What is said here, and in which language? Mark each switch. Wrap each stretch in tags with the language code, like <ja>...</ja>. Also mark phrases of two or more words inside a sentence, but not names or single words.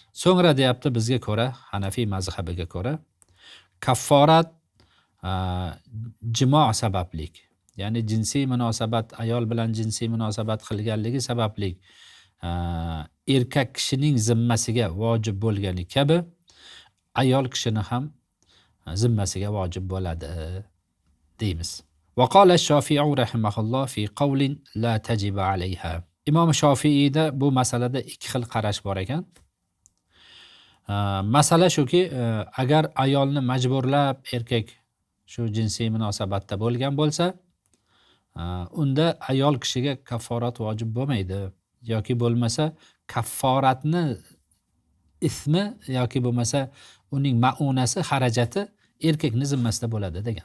<uz>So'ngra deyapti bizga ko'ra, Hanafiy mazhabiga ko'ra, kafforat jimo sabablik, ya'ni jinsiy munosabat, ayol bilan jinsiy munosabat qilganligi sababli erkak kishining zimmasiga vojib bo'lgani kabi ayol kishini ham zimmasiga vojib bo'ladi deymiz.</uz> <ar>وقال الشافعي رحمه الله في قول لا تجب عليها.</ar> <uz>Imom Shofiyda bu masalada ikki xil qarash bor ekan. Masala shuki, agar ayolni majburlab erkak shu jinsiy munosabatda bo'lgan bo'lsa, unda ayol kishiga kafforat vojib bo'lmaydi yoki bo'lmasa kafforatni ismi yoki bo'lmasa uning maunasi, xarajati erkakni zimmasida bo'ladi degan.</uz>